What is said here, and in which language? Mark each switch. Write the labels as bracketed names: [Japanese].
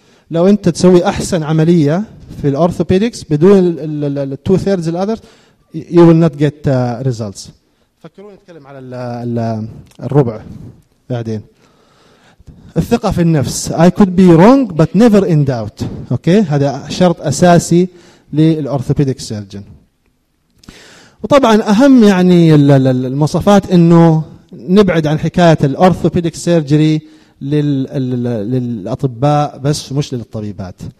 [Arabic] لو أنت تسوي أحسن عملية في الأورثوبيدكس بدون ال [English] two thirds the others you will not get results. [Arabic] فكروا نتكلم على الربع بعدين. الثقة في النفس، [English] I could be wrong but never in doubt. [Arabic] أوكي، هذا شرط أساسي للأورثوبيديك سيرجن. وطبعا أهم يعني المواصفات إنه نبعد عن حكاية الأورثوبيديك سيرجري للأطباء بس مش للطبيبات.